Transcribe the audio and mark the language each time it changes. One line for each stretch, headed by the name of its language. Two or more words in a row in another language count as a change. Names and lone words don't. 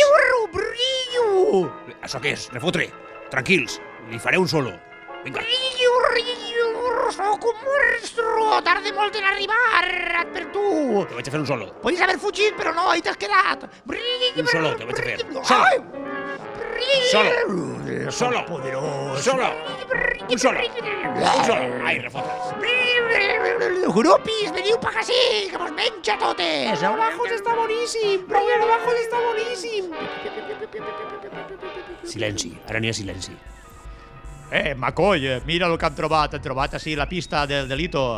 Catalan: Brillo, brillo! Això què és? Refotre! Tranquils, li faré un solo. Vinga. Brillo, soc un monstro, tarda molt en arribar, per tu. Te vaig a fer un solo. Podries haver fugit, però no, ahí t'has quedat. Brillo, Un solo, te vaig a fer. Ai! Solo! Solo! Poderós. Solo! Un solo! Un solo! Ai, refotre! Grupis, veniu pa que sí, que mos menja totes. Abajo està boníssim, Paola abajo està boníssim. Silenci, ara n'hi ha silenci. Macoll, mira el que han trobat. Han trobat així la pista del delito.